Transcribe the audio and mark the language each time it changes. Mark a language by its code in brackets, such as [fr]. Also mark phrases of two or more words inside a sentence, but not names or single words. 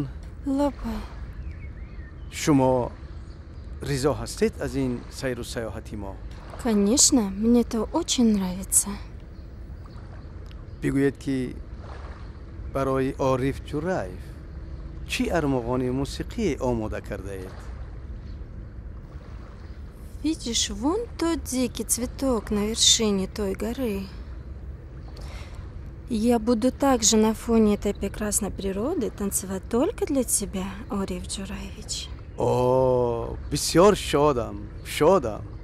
[fa] لابا شما رضا هستید از این سیر و سیاحتی ما؟ [ru] Конечно, мне это очень нравится. [fa] بگوید که برای عارف جرایف چی ارمغان موسیقی آماده کرده اید؟ [ru] Видишь, вон тот дикий цветок на вершине той горы. Я буду также на фоне этой прекрасной природы танцевать только для тебя, Ориф Джураевич. О, [fa] بسیار شادم.